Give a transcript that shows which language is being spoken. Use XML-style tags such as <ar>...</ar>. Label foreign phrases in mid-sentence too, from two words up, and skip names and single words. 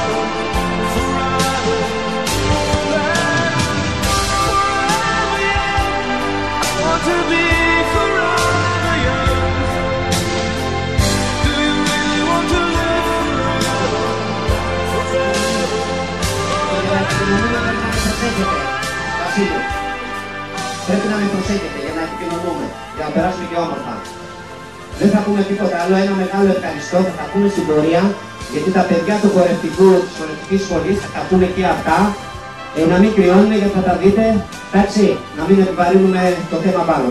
<en>Forever, forever, forever young. I want to be forever young. Do you really want to live forever? Forever.</en> <el>Βασίλειο, πρέπει να με προσέχετε για να επικοινωνούμε, για να περάσουμε και όμορφα. Δεν θα πούμε τίποτα άλλο, ένα μεγάλο ευχαριστώ θα τα πούμε στην πορεία, γιατί τα παιδιά του χορευτικού, της χορευτικής σχολής θα τα πούνε και αυτά, να μην κρυώνουμε γιατί θα τα δείτε, εντάξει, να μην επιβαρύνουμε το θέμα πάνω.</el>